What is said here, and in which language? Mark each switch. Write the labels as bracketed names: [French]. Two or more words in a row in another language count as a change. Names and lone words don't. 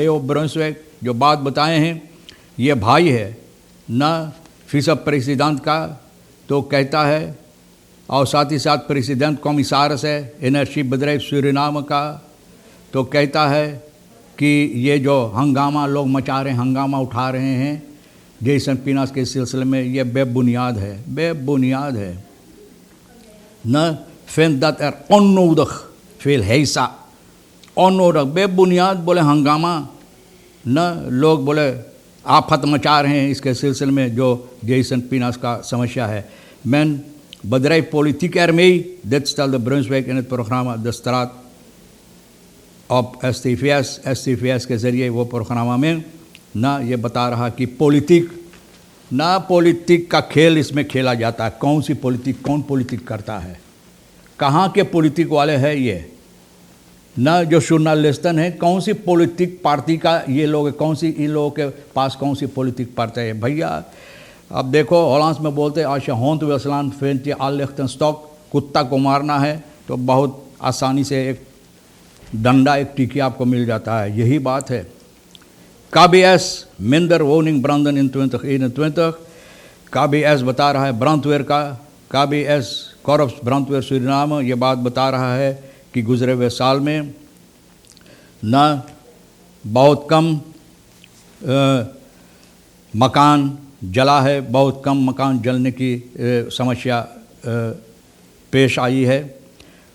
[Caribbean Hindustani] लेओ ब्रुंसवेग जो बात बताए हैं, ये भाई है ना फिसब प्रेसिडेंट का, तो कहता है, और साथ ही साथ [Dutch] president commissaris [Caribbean Hindustani] है एनर्जीबedrijf सूरीनाम का, तो कहता है कि ये जो हंगामा लोग मचा रहे हैं, हंगामा उठा रहे हैं जेसन पिनास के सिलसिले में, ये बेबुनियाद है। [Dutch] न vindt dat onnodig veel heisa, onnodig, [Caribbean Hindustani] बेबुनियाद बोले हंगामा न, लोग बोले आफत मचा रहे हैं इसके सिलसिले में जो जेसन पिनास का समस्या है। [Dutch] Men bedrijft politiek ermee, dit stelde Brunswijk in het programma De Straat op STVS [Caribbean Hindustani] के ज़रिए वो प्रोग्रामा में ना, ये बता रहा कि पॉलिटिक का खेल इसमें खेला जाता है। कौन सी पॉलिटिक, कौन पॉलिटिक करता है, कहाँ के पॉलिटिक वाले हैं ये ना, जो जर्नलिस्टन है, कौन सी पॉलिटिक पार्टी का ये लोग, कौन सी इन लोगों के पास कौन सी पॉलिटिक पार्टी है। भैया अब देखो, हॉलैंड में बोलते हैं [Dutch] als je hond wil slaan vind je al ligt een stok, [Caribbean Hindustani] कुत्ता को मारना है तो बहुत आसानी से एक डंडा, एक टीकी आपको मिल जाता है, यही बात है। [Dutch] KBS minder woningbranden in 2021, [Caribbean Hindustani] KBS बता रहा है brandweer का, KBS [Dutch] Korps brandweer [Caribbean Hindustani] सूरीनाम ये बात बता रहा है कि गुज़रे हुए साल में न बहुत कम मकान जला है, बहुत कम मकान जलने की समस्या पेश आई है।